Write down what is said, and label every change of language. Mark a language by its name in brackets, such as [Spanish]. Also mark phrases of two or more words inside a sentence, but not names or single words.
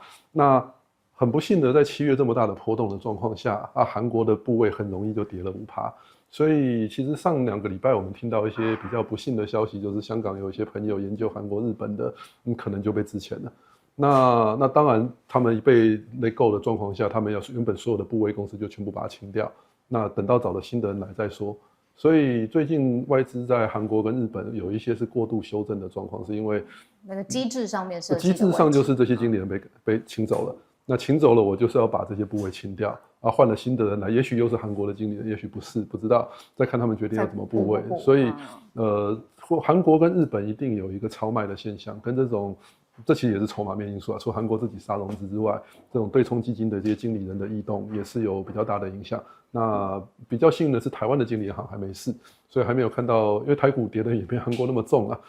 [Chinese] 那很不幸的，在7月這麼大的波動的狀況下，韓國的部位很容易就跌了5%。所以其實上2個禮拜我們聽到一些比較不幸的消息，就是香港有一些朋友研究韓國、日本的，可能就被資遣了。那當然，他們被 [English] let go [Chinese] 的狀況下，他們要原本所有的部位公司就全部把它清掉。那等到找了新的人來再說。所以最近外資在韓國跟日本有一些是過度修正的狀況，是因為那個機制上面設計的問題。機制上就是這些經理人被請走了。那請走了，我就是要把這些部位清掉，換了新的人來，也許又是韓國的經理人，也許不是，不知道，再看他們決定要怎麼部位。所以，韓國跟日本一定有一個超賣的現象，跟這其實也是籌碼面因素啊。除了韓國自己殺融資之外，這種對沖基金的這些經理人的異動也是有比較大的影響。那比較幸運的是，台灣的經理人行還沒事，所以還沒有看到，因為台股跌的也沒韓國那麼重啊。